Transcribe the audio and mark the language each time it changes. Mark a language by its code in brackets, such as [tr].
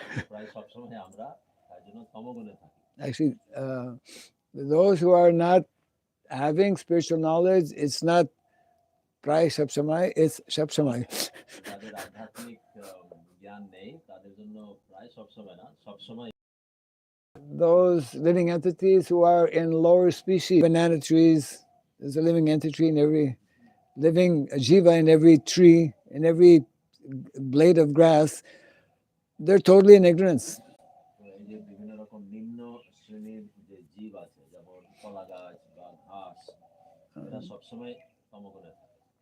[bn] প্রায় সব সময় আমরা তার জন্য তমগুণে থাকি। [en] Actually, those who are not having spiritual knowledge, it's not [bn] pray sab samay, [en] it's [bn] sab samay. যাদের আধ্যাত্মিক জ্ঞান নেই, তাদের জন্য প্রায় সব সময় না, সব সময়। [en] Those living entities who are in lower species, banana trees, there's a living entity in every living jiva in every tree, in every blade of grass, they're totally in ignorance. [bn] এই যে বিভিন্ন রকম নিম্ন শ্রেণীর যে জীব আছে, যেমন কলা গাছ বা ঘাস, এরা সবসময় তমগুণে থাকে।